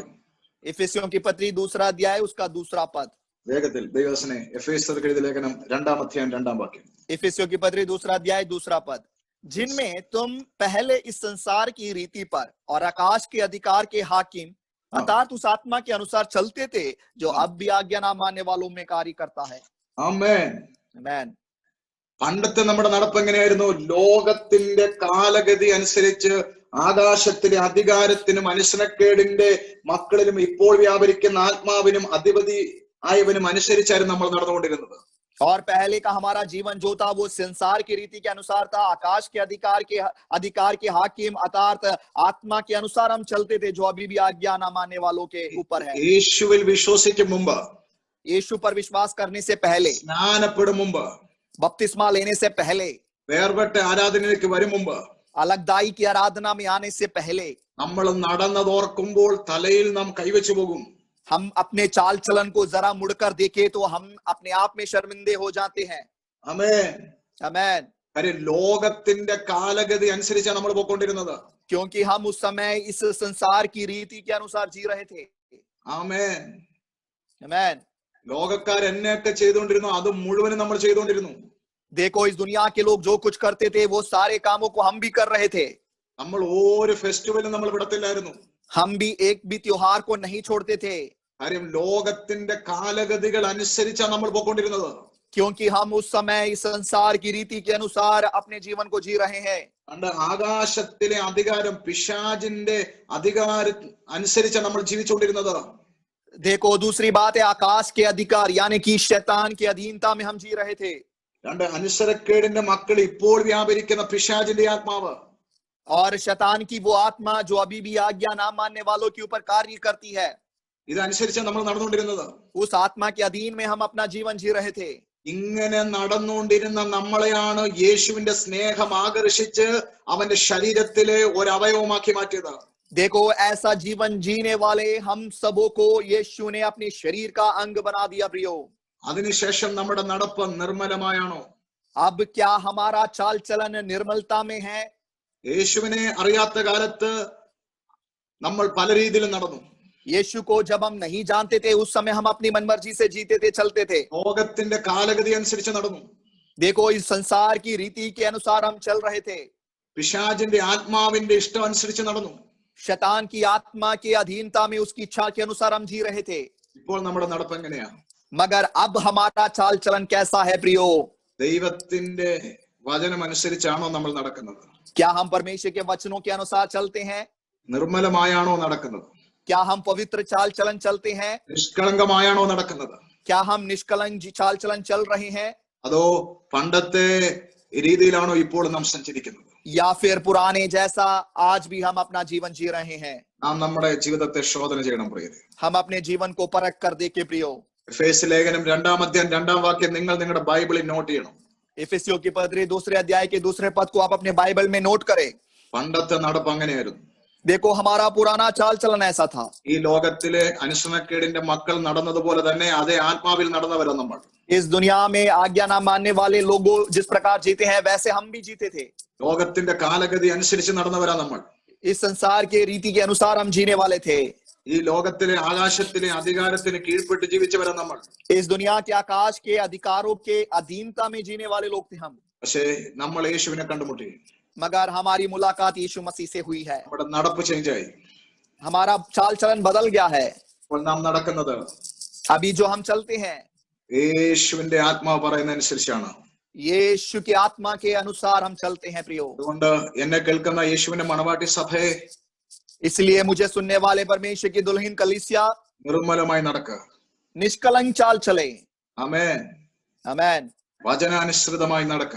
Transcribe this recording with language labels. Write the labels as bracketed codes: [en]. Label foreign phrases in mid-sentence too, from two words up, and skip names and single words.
[hi] इफिसियों की पत्री 2 अध्याय उसका 2 पद। [ml] വേഗത്തിൽ ദൈവദാസനെ, എഫേസ്യർക്ക് എഴുതിയ ലേഖനം 2-ാം അധ്യായം 2-ാം വാക്യം. [hi] इफिसियों की पत्री 2 अध्याय 2 पद। जिनमें तुम पहले इस संसार की रीति पर और आकाश के अधिकार के हाकिम अर्थात उस आत्मा के अनुसार चलते थे जो अब भी आज्ञा ना मानने वालों में कार्य करता है। [ml] ആമേൻ. [hi] आमेन। [ml] പണ്ടത്തെ നമ്മുടെ നടപ്പ് എങ്ങനെയായിരുന്നു? ലോകത്തിന്റെ കാലഗതി അനുസരിച്ച് ആകാശത്തിലെ അധികാരത്തിനും അനുസരണക്കേടിന്റെ മക്കളിലും ഇപ്പോൾ വ്യാപരിക്കുന്ന ആത്മാവിനും അധിപതി ആയവനും അനുസരിച്ചായിരുന്നു നമ്മൾ നടന്നുകൊണ്ടിരുന്നത്. [hi] और पहले का हमारा जीवन जो था वो संसार की रीति के अनुसार था, आकाश के अधिकार के हाकिम अर्थात आत्मा के अनुसार हम चलते थे, जो अभी भी आज्ञा ना मानने वालों के ऊपर है। [ml] യേശുവിൽ വിശ്വസിക്കും മുമ്പ്, [hi] यीशु पर विश्वास करने से पहले, [ml] സ്നാനപ്പെടും മുമ്പ്, [hi] बपतिस्मा लेने से पहले, [ml] വേർപെട്ട ആരാധനയിലേക്ക് വരും മുമ്പ്, [hi] अलगदाई की आराधना में आने से पहले [ml] നമ്മൾ നടന്നതോർക്കുമ്പോൾ തലയിൽ നാം കൈവച്ചു പോകും. [hi] हम अपने चाल चलन को जरा मुड़कर देखें तो हम अपने आप में शर्मिंदे हो जाते हैं। [ml] ആമേൻ. [hi] आमीन। [ml] കാര്യം ലോകത്തിന്റെ കാലഗതി അനുസരിച്ചാണ് നമ്മൾ പോയിക്കൊണ്ടിരുന്നത്. [hi] क्योंकि हम उस समय इस संसार की रीति के अनुसार जी रहे थे। [ml] ആമേൻ. [hi] आमीन। [ml] ലോകക്കാർ എന്നെയൊക്കെ ചെയ്തുകൊണ്ടിരുന്നു, അത് മുഴുവനും നമ്മൾ ചെയ്തുകൊണ്ടിരുന്നു. [hi] देखो इस दुनिया के लोग जो कुछ करते थे वो सारे कामों को हम भी कर रहे थे। [ml] നമ്മൾ ഒരു ഫെസ്റ്റിവലും നമ്മൾ വിടത്തില്ലായിരുന്നു. [hi] हम भी एक भी त्योहार को नहीं छोड़ते थे, [ml] കാര്യം ലോകത്തിന്റെ കാലഗതികൾ അനുസരിച്ചാണ് നമ്മൾ പോയിക്കൊണ്ടിരുന്നത്. [hi] क्योंकि हम उस समय इस संसार की रीति के अनुसार अपने जीवन को जी रहे हैं। [ml] അതുകൊണ്ട് ആകാശത്തിലെ അധികാരം, പിശാചിന്റെ അധികാരം അനുസരിച്ചാണ് നമ്മൾ ജീവിച്ചുകൊണ്ടിരുന്നത്. [hi] देखो दूसरी बात है, आकाश के अधिकार यानी कि शैतान की अधीनता में हम जी रहे थे। [ml] രണ്ട്, അനുസരക്കേടിന്റെ മക്കൾ ഇപ്പോൾ വ്യാപരിക്കുന്ന പിശാചിന്റെ ആത്മാവ്. [hi] और शैतान की वो आत्मा जो अभी भी आज्ञा ना मानने वालों के ऊपर कार्य करती है, [ml] ഇതനുസരിച്ചാണ് നമ്മൾ നടന്നുകൊണ്ടിരുന്നത്. [hi] उस आत्मा के अधीन में हम अपना जीवन जी रहे थे। [ml] ഇങ്ങനെ നടന്നുകൊണ്ടിരുന്ന നമ്മളെയാണ് യേശുവിന്റെ സ്നേഹം ആകർഷിച്ച് അവന്റെ ശരീരത്തിലെ ഒരു അവയവമാക്കി മാറ്റിയത്. [hi] देखो ऐसा जीवन जीने वाले हम सबों को यीशु ने अपने शरीर का अंग बना दिया प्रियो। [ml] അതിനുശേഷം നമ്മുടെ നടപ്പ് നിർമ്മലമായാണോ? [hi] अब क्या हमारा चाल चलन निर्मलता में है? [ml] യേശുവിനെ അറിയാത്ത കാലത്ത് നമ്മൾ പല രീതിയിലും നടന്നു. [hi] यीशु को जब हम नहीं जानते थे उस समय हम अपनी मनमर्जी से जीते थे, चलते थे। [ml] ലോകത്തിന്റെ കാലഗതി അനുസരിച്ച് നടന്നു. [hi] देखो इस संसार की रीति के अनुसार हम चल रहे थे, [ml] പിശാചിന്റെ ആത്മാവിന്റെ ഇഷ്ടം അനുസരിച്ച് നടന്നു. [hi] शैतान की आत्मा की अधीनता में उसकी इच्छा के अनुसार हम जी रहे थे। [ml] ഇപ്പോൾ നമ്മുടെ നടപ്പ് എങ്ങനെയാ? [hi] मगर अब हमारा चाल चलन कैसा है प्रियो? [ml] ദൈവത്തിന്റെ വചനം അനുസരിച്ചാണോ നമ്മൾ നടക്കുന്നത്? [hi] क्या हम परमेश्वर के वचनों के अनुसार चलते हैं? [ml] നിർമ്മലമായാണോ നടക്കുന്നത്? [hi] क्या हम पवित्र चाल चलन चलते हैं? [ml] നിഷ്കളങ്കമായാണോ നടക്കുന്നത്? [hi] क्या हम निष्कलंक चाल चलन चल रहे हैं? [ml] അതോ പണ്ടത്തെ രീതിയിലാണോ ഇപ്പോൾ നാം സഞ്ചരിക്കുന്നത്? [hi] या फिर पुराने जैसा आज भी हम अपना जीवन जी रहे हैं? [ml] നാം നമ്മുടെ ജീവിതത്തെ ശോധന ചെയ്യണം പ്രിയരെ. [hi] हम अपने जीवन को परख कर देखे प्रियो। [ml] എഫേസ്യ ലേഖനം 2-ാം അധ്യായം 2-ാം വാക്യം നിങ്ങൾ നിങ്ങളുടെ ബൈബിളിൽ നോട്ട് ചെയ്യണം. [hi] इफिसियों की पत्री 2 अध्याय के 2 पद को आप अपने बाइबल में नोट करें। [ml] പണ്ടത്തെ നടപ്പ് അങ്ങനെയായിരുന്നു. [hi] देखो हमारा पुराना चाल चलन ऐसा था। [ml] ഈ ലോകത്തിലെ അനുസരണക്കേടിന്റെ മക്കൾ നടന്നതുപോലെ തന്നെ അതേ ആത്മാവിൽ നടന്നവരാ നമ്മൾ. [hi] इस दुनिया में आज्ञा ना मानने वाले लोगों जिस प्रकार जीते हैं वैसे हम भी जीते थे। [ml] ലോകത്തിന്റെ കാലഗതി അനുസരിച്ച് നടന്നവരാ നമ്മൾ. [hi] इस संसार के रीति के अनुसार हम जीने वाले थे। [ml] ഈ ലോകത്തിലെ ആകാശത്തിലെ അധികാരത്തിന് കീഴ്പ്പെട്ട് ജീവിച്ചവരാ നമ്മൾ. [hi] इस दुनिया के आकाश के अधिकारों के अधीनता में जीने वाले लोग थे हम। [ml] പക്ഷേ നമ്മൾ യേശുവിനെ കണ്ടുമുട്ടി. [hi] मगर हमारी मुलाकात यीशु मसीह से हुई है। [ml] നമ്മുടെ നടപ്പ് ചേഞ്ച് ആയി. [hi] हमारा चाल चलन बदल गया है। [ml] അപ്പോൾ നാം നടക്കുന്നത് [hi] अभी जो हम चलते हैं [ml] യേശുവിന്റെ ആത്മാവ് പറയുന്ന അനുസരിച്ചാണ്. [hi] यीशु की आत्मा के अनुसार हम चलते हैं प्रियो। [ml] അതുകൊണ്ട് എന്നെ കേൾക്കുന്ന യേശുവിന്റെ മണവാട്ടി സഭയെ, [hi] इसलिए मुझे सुनने वाले परमेश्वर की दुल्हन कलीसिया [ml] നിർമ്മലമായി നടക്കുക. [hi] निष्कलंक चाल चले। [ml] ആമേൻ. [hi] आमीन। [ml] വചനാനുസൃതമായി നടക്കുക.